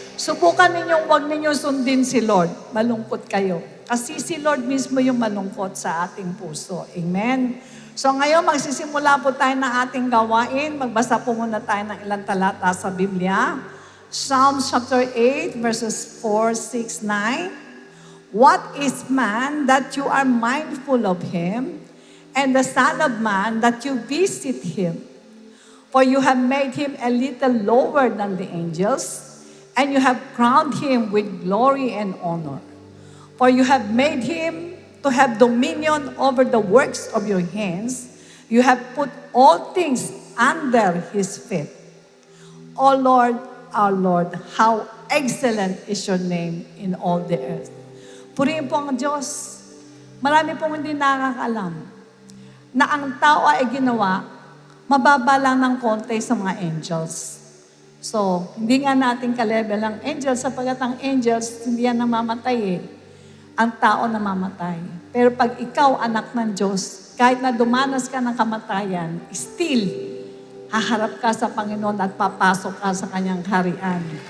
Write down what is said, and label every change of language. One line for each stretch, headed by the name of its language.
Filipino: Subukan ninyong huwag ninyong sundin si Lord. Malungkot kayo. Kasi si Lord mismo yung malungkot sa ating puso. Amen? So ngayon, magsisimula po tayo ng ating gawain. Magbasa po muna tayo ng ilang talata sa Biblia.
English: Psalms chapter 8, verses 4, 6, 9. What is man that you are mindful of him, and the son of man that you visit him? For you have made him a little lower than the angels, and you have crowned him with glory and honor. For you have made him to have dominion over the works of your hands. You have put all things under his feet. O Lord, our Lord, how excellent is your name in all the earth.
Filipino: Purihin po ang Diyos. Marami pong hindi nakakaalam na ang tao ay ginawa, mababa lang ng konti sa mga angels. So, hindi nga natin ka-level ang angels sapagkat ang angels, hindi yan namamatay eh. Ang tao namamatay. Pero pag ikaw, anak ng Diyos, kahit na dumanas ka ng kamatayan, still, haharap ka sa Panginoon at papasok ka sa kanyang kaharian.